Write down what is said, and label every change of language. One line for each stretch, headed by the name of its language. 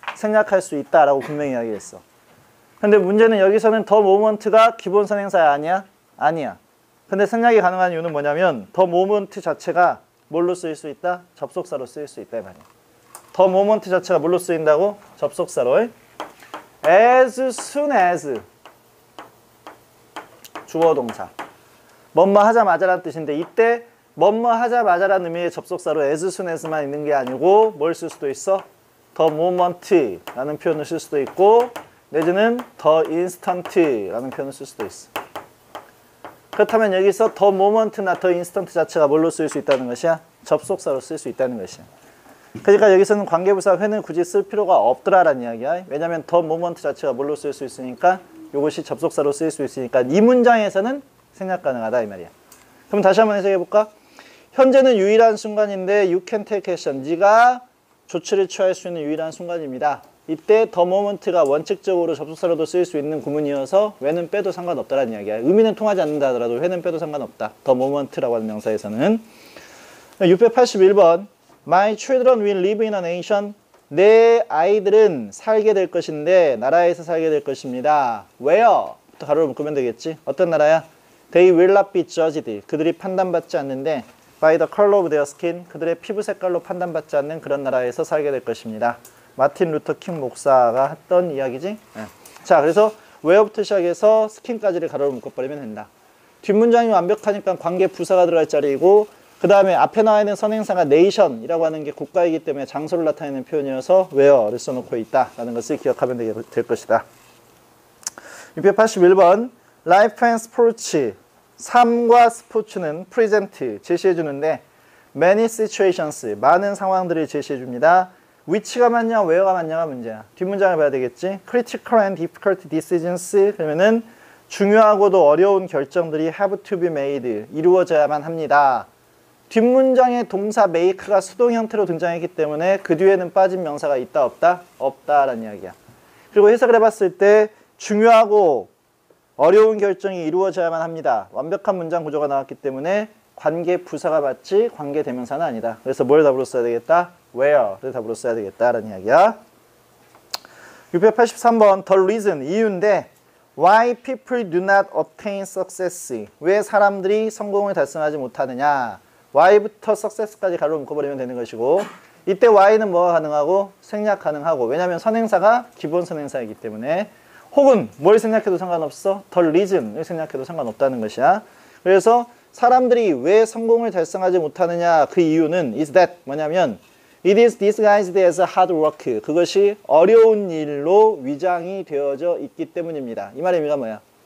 Korean: 생략할 수 있다라고 분명히 이야기했어. 근데 문제는 여기서는 the moment가 기본 선행사야, 아니야? 아니야. 근데 생략이 가능한 이유는 뭐냐면 the moment 자체가 뭘로 쓰일 수 있다? 접속사로 쓰일 수 있다 이 말이야. the moment 자체가 뭘로 쓰인다고? 접속사로. as soon as 주어 동사. 뭐뭐 하자마자라는 뜻인데 이때 뭐뭐 하자마자라는 의미의 접속사로 as soon as만 있는 게 아니고 뭘 쓸 수도 있어? the moment라는 표현을 쓸 수도 있고, 내지는 the instant라는 표현을 쓸 수도 있어. 그렇다면 여기서 the moment나 the instant 자체가 뭘로 쓸 수 있다는 것이야? 접속사로 쓸 수 있다는 것이야. 그러니까 여기서는 관계부사 when을 굳이 쓸 필요가 없더라라는 이야기야. 왜냐하면 the moment 자체가 뭘로 쓸 수 있으니까, 이것이 접속사로 쓰일 수 있으니까 이 문장에서는 생략 가능하다 이 말이야. 그럼 다시 한번 해석해 볼까? 현재는 유일한 순간인데
English: you can take action.
Korean: 네가 조치를 취할 수 있는 유일한 순간입니다. 이때 the moment가 원칙적으로 접속사로도 쓰일 수 있는 구문이어서 when은 빼도 상관없다라는 이야기야. 의미는 통하지 않는다 하더라도 when은 빼도 상관없다. the moment라고 하는 명사에서는.
English: 681번 My children will live in a nation.
Korean: 내 아이들은 살게 될 것인데 나라에서 살게 될 것입니다.
English: Where?
Korean: 부터 가로로 묶으면 되겠지. 어떤 나라야?
English: They will not be judged.
Korean: 그들이 판단받지 않는데
English: by the color of their skin.
Korean: 그들의 피부 색깔로 판단받지 않는 그런 나라에서 살게 될 것입니다. 마틴 루터 킹 목사가 했던 이야기지. 네. 자, 그래서 where부터 시작해서 skin까지를 가로로 묶어버리면 된다. 뒷문장이 완벽하니까 관계 부사가 들어갈 자리이고, 그 다음에 앞에 나와 있는 선행사가 nation이라고 하는 게 국가이기 때문에 장소를 나타내는 표현이어서 where를 써놓고 있다라는 것을 기억하면 될 것이다.
English: 681번 Life and Sports.
Korean: 삶과 스포츠는 present, 제시해 주는데 many situations, 많은 상황들을 제시해 줍니다. which가 맞냐, where가 맞냐가 문제야. 뒷문장을 봐야 되겠지.
English: critical and difficult decisions.
Korean: 그러면은 중요하고도 어려운 결정들이 have to be made, 이루어져야만 합니다. 뒷문장의 동사 make가 수동 형태로 등장했기 때문에 그 뒤에는 빠진 명사가 있다 없다? 없다라는 이야기야. 그리고 해석을 해봤을 때 중요하고 어려운 결정이 이루어져야만 합니다. 완벽한 문장 구조가 나왔기 때문에 관계 부사가 맞지 관계 대명사는 아니다. 그래서 뭘 답으로 써야 되겠다? where를 답으로 써야 되겠다라는 이야기야. 683번 the reason, 이유인데
English: why people do not obtain success,
Korean: 왜 사람들이 성공을 달성하지 못하느냐. why부터 success까지 가로로 묶어버리면 되는 것이고, 이때 why는 뭐가 가능하고? 생략 가능하고, 왜냐하면 선행사가 기본 선행사이기 때문에. 혹은 뭘 생략해도 상관없어? the reason을 생략해도 상관없다는 것이야. 그래서 사람들이 왜 성공을 달성하지 못하느냐, 그 이유는 is that, 뭐냐면
English: it is disguised as hard work,
Korean: 그것이 어려운 일로 위장이 되어져 있기 때문입니다. 이 말의 의미가 뭐야?